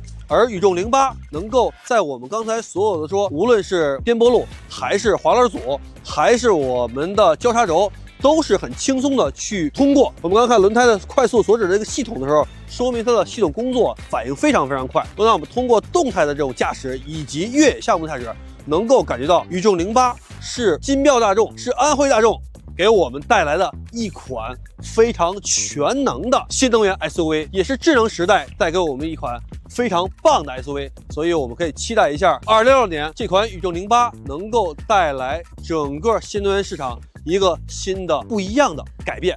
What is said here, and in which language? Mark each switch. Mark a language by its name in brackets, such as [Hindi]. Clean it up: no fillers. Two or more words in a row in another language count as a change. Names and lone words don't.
[Chinese] 而宇宙08能夠在我們剛才所有的說，無論是顛簸路還是滑輪組，還是我們的交叉軸，都是很輕鬆的去通過。我們剛才看輪胎的快速鎖止這個系統的時候，說明它的系統工作反應非常非常快，能讓我們通過動態的這種駕駛以及越野項目駕駛，能夠感覺到宇宙08是金標大眾，是安徽大眾給我們帶來的一款非常全能的新能源 SUV， 也是智能時代帶給我們一款非常棒的 SUV。所以我們可以期待一下2066年這款宇宙08能夠帶來整個新能源市場一個新的不一樣的改變。